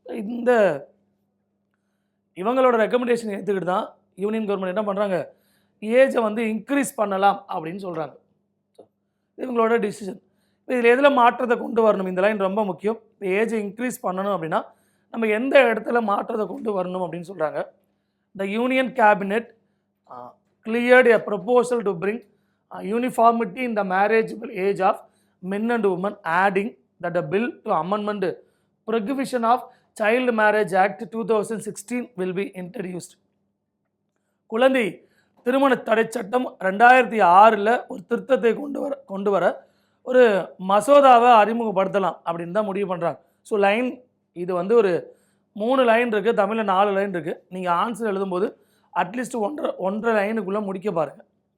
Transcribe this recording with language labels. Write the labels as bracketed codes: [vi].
[ta] இந்த இவங்களோட ரெக்கமெண்டேஷன் எடுத்துக்கிட்டு தான் யூனியன் கவர்மெண்ட் என்ன பண்ணுறாங்க, ஏஜை இன்க்ரீஸ் பண்ணலாம் அப்படின்னு சொல்கிறாங்க. இவங்களோட டிசிஷன். இப்போ இதில் எதில் மாற்றத்தை கொண்டு வரணும், இந்த லைன் ரொம்ப முக்கியம். இப்போ ஏஜை இன்க்ரீஸ் பண்ணணும் அப்படின்னா நம்ம எந்த இடத்துல மாற்றத்தை கொண்டு வரணும் அப்படின்னு சொல்கிறாங்க. [en] The union cabinet cleared a proposal to bring uniformity in the marriageable age of men and women, adding that a bill to amendment prohibition of Child Marriage Act 2016 will be introduced. [ta] குழந்தை திருமண தடை சட்டம் 2006 ஒரு திருத்தத்தை கொண்டு வர ஒரு மசோதாவை அறிமுகப்படுத்தலாம் அப்படின்னு தான் முடிவு பண்ணுறாங்க. ஸோ லைன் இது ஒரு 3 லைன் இருக்குது, தமிழில் 4 லைன் இருக்குது. நீங்கள் ஆன்சர் எழுதும்போது அட்லீஸ்ட் 1.5 லைனுக்குள்ளே முடிக்க பாருங்கள்.